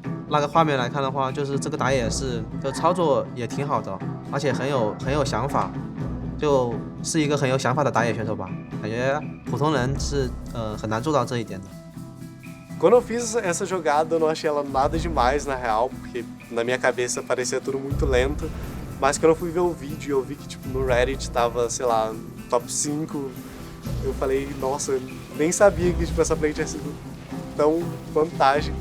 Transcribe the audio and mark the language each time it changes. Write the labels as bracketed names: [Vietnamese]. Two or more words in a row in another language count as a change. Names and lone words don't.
[Chinese] 那个画面来看的话，就是这个打野是就操作也挺好的，而且很有想法，就是一个很有想法的打野选手吧。感觉普通人是很难做到这一点的。 [Portuguese] Quando eu fiz essa jogada, eu não achei ela nada demais na real, porque na minha cabeça parecia tudo muito lento. Mas quando eu fui ver o vídeo, eu vi que tipo no Reddit tava, sei lá, top 5. Eu falei, nossa, eu nem sabia que tipo, essa play tinha sido tão fantástica.